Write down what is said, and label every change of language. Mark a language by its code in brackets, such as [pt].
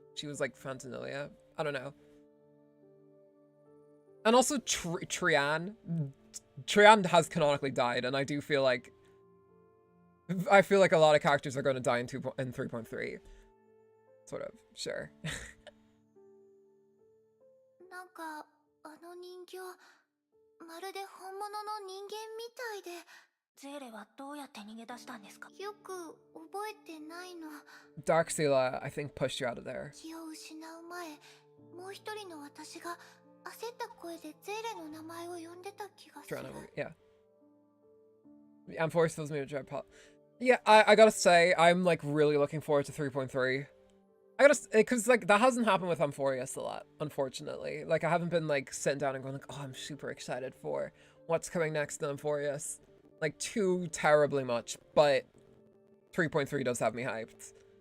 [en] She was, like, Fantanilia. I don't know. And also Trian. Trian has canonically died, and I do feel like... I feel like a lot of characters are going to die in 3.3. Sort of, sure. [ja] なんかあの人形まるで本物の人間みたいでゼーレはどうやって逃げ出したんですかよく覚えてないの [en] Dark Seele'S, I think, pushed you out of there. [ja] 気を失う前もう一人の私が焦った声でゼーレの名前を呼んでた気がする [en] Yeah. Amphoris fills me with dread. Yeah, I gotta say, I'm, like, really looking forward to 3.3. I gotta, because, like, that hasn't happened with Amphoris a lot, unfortunately. Like, I haven't been, like, sitting down and going, like, oh, I'm super excited for what's coming next in Amphoris. Like, too terribly much, but 3.3 does have me hyped.